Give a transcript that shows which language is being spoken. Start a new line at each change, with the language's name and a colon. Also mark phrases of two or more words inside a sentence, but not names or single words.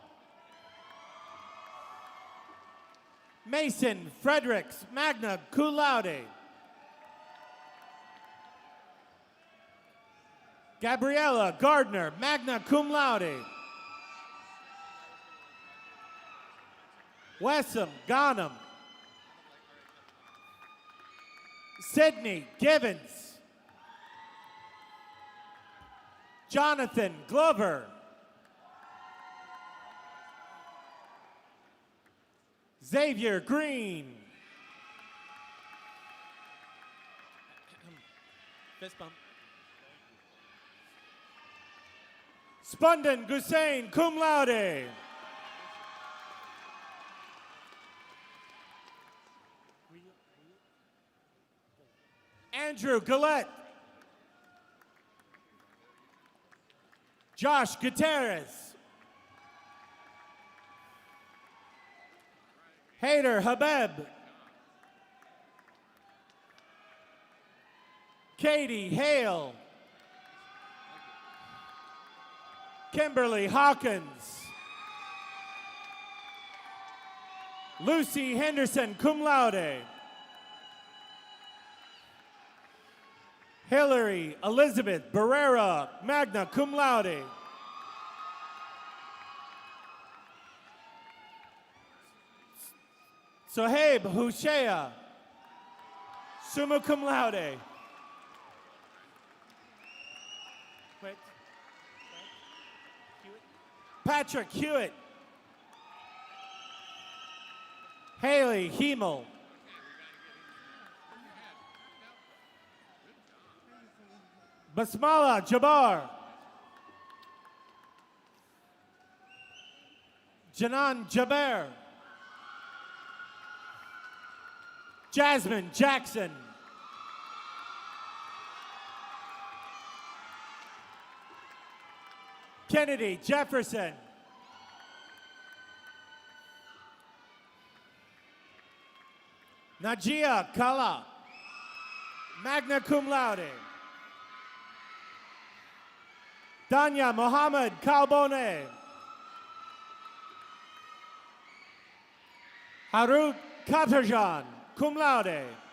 English: Mason Fredericks,
Latin: magna cum laude.
English: Gabriella Gardner,
Latin: magna cum laude.
English: Wessam Ghanem. Sydney Givens. Jonathan Glover. Xavier Green. Fist bump. Spundan Gusain,
Latin: cum laude.
English: Andrew Gillette. Josh Gutierrez. Hader Habeb. Katie Hale. Kimberly Hawkins. Lucy Henderson,
Latin: cum laude.
English: Hillary Elizabeth Barrera,
Latin: magna cum laude.
English: Sohaib Hushea,
Latin: summa cum laude.
English: Wait. Patrick Hewitt. Haley Hemel. Basmala Jabbar. Janan Jaber. Jasmine Jackson. Kennedy Jefferson. Najia Kala,
Latin: magna cum laude.
English: Danya Mohammed Kalbone. Haruk Katarjan,
Latin: cum laude.